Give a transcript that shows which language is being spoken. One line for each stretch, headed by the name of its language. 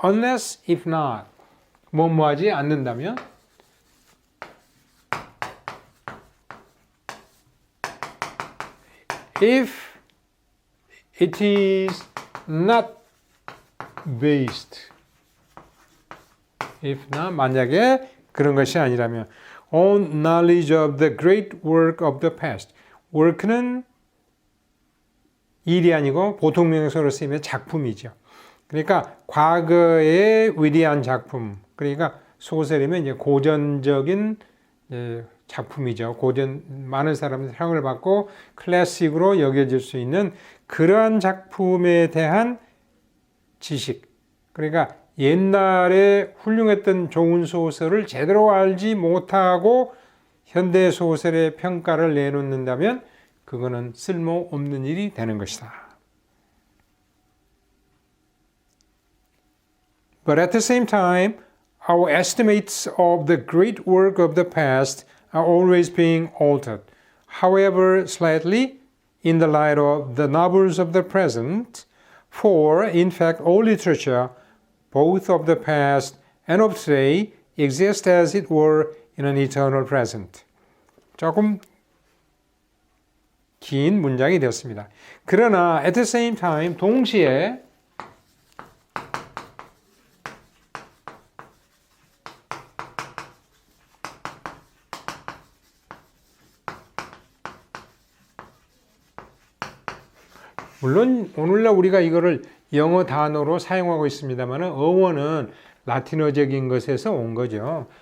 English: unless, if not,
Korean: 뭐뭐하지 않는다면
English: if it is not based, if not,
Korean: 만약에 그런 것이 아니라면
English: on knowledge of the great work of the past.
Korean: work는 일이 아니고 보통 명사로 쓰이면 작품이죠. 그러니까 과거의 위대한 작품, 그러니까 소설이면 이제 고전적인 작품이죠. 고전 많은 사람들이 사랑을 받고 클래식으로 여겨질 수 있는 그러한 작품에 대한 지식. 그러니까 옛날에 훌륭했던 좋은 소설을 제대로 알지 못하고 현대 소설의 평가를 내놓는다면 그거는 쓸모없는 일이 되는 것이다.
English: But at the same time, our estimates of the great work of the past are always being altered, however slightly, in the light of the novels of the present, for, in fact, all literature, both of the past and of today, exist as it were in an eternal present.
Korean: 조금 긴 문장이 되었습니다. 그러나
English: at the same time,
Korean: 동시에 물론 오늘날 우리가 이거를 영어 단어로 사용하고 있습니다만 어원은 라틴어적인 것에서 온 거죠.